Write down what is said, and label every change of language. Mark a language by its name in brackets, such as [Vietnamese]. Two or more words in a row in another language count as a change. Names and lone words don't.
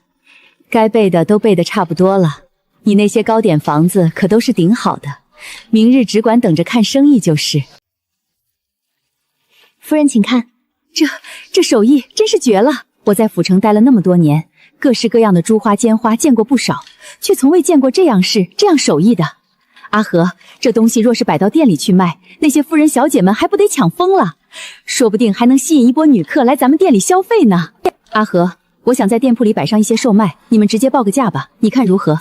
[Chinese] 該備的都備得差不多了，你那些糕點房子可都是頂好的，明日只管等着看生意就是。夫人請看，這手藝真是絕了。我在府城待了那麼多年，各式各樣的珠花尖花見過不少，卻從未見過這樣式這樣手藝的。阿和，這東西若是擺到店裡去賣，那些夫人小姐們還不得搶瘋了？說不定還能吸引一波女客來咱们店裡消費呢。阿和，我想在店鋪裡擺上一些售賣，你們直接報個價吧，你看如何？